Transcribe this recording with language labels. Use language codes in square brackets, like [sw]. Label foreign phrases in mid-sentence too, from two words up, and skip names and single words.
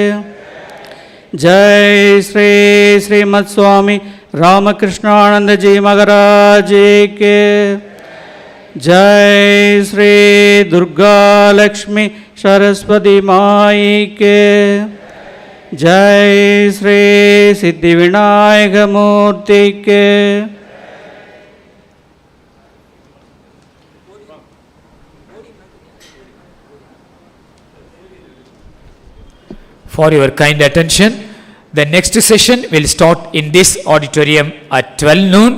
[hi] जय श्री श्रीमद स्वामी रामकृष्णानंद जी महाराज के जय श्री दुर्गा लक्ष्मी सरस्वती माई के जय श्री सिद्धि विनायक मूर्ति के [en] For your kind attention, the next session will start in this auditorium at 12 noon.